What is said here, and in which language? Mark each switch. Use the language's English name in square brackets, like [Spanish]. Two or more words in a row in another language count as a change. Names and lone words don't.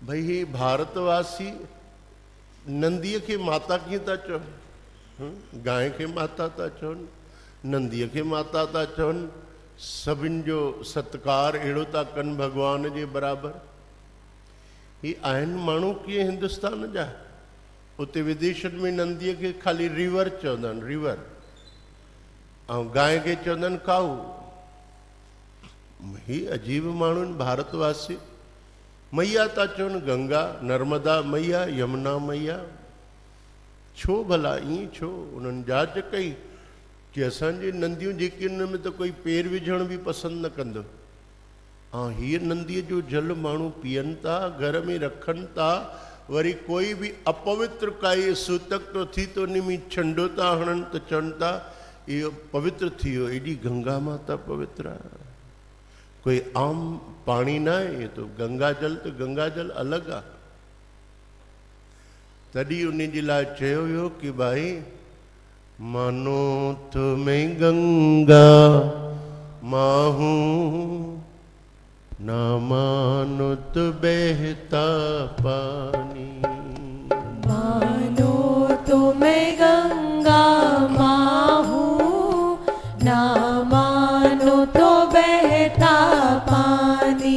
[Sindhi] भई हे भारतवासी नंदीअ खे माता कीअं था चवनि, गांइ खे माता था चवनि, नंदीअ खे माता था चवनि, सभिनि जो सत्कार अहिड़ो था कनि भॻवान जे बराबरि। ही आहिनि माण्हू कीअं हिंदुस्तान जा। उते विदेशनि में नंदीअ खे ख़ाली रिवर चवंदा आहिनि, रिवर, ऐं गांइ खे चवंदा आहिनि काऊ। ही अजीब माण्हू आहिनि भारतवासी। मैया था चवनि गंगा, नर्मदा मैया, यमुना मैया। छो भला ईअं छो? उन्हनि जांच कई कि असांजी नंदियूं जेके उन में त कोई पेर विझण बि पसंदि न कंदो। ऐं हीअ नंदीअ जो जल माण्हू पीअनि था, घर में रखनि था। वरी कोई बि अपवित्र काई सूतक तो थी तो उन में छंडो था हणनि त चवनि था इहो पवित्र थी वियो। एॾी गंगा माता पवित्र आहे, कोई आम पाणी न आहे। [Hindi] ये तो गंगा जल, तो गंगा जल [Sindhi] अलॻि आहे। तॾहिं उन जे लाइ चयो वियो कि [Hindi] भाई मानो तुम्हें गंगा माहू ना मानो तो बहता पानी। मानो तुम्हें गंगा माहू ना मानो तो बहता पानी।